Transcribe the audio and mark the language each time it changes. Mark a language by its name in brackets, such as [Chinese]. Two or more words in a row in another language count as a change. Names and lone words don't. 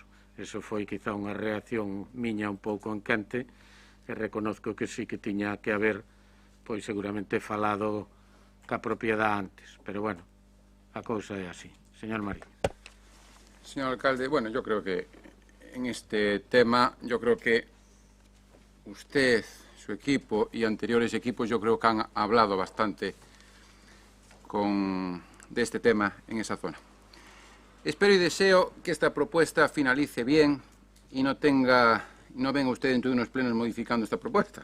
[Galician] Eso foi quizá unha reacción miña un pouco en quente, que reconozco que sí que tiña que haber, pois seguramente falado ca propiedade antes, pero bueno, a cousa é así. [Spanish] Señor Marín. Señor alcalde, bueno, yo creo que en este tema, yo creo que usted, su equipo y anteriores equipos, yo creo que han hablado bastante de este tema en esa zona. Espero y deseo que esta propuesta finalice bien y no venga usted dentro de unos plenos modificando esta propuesta.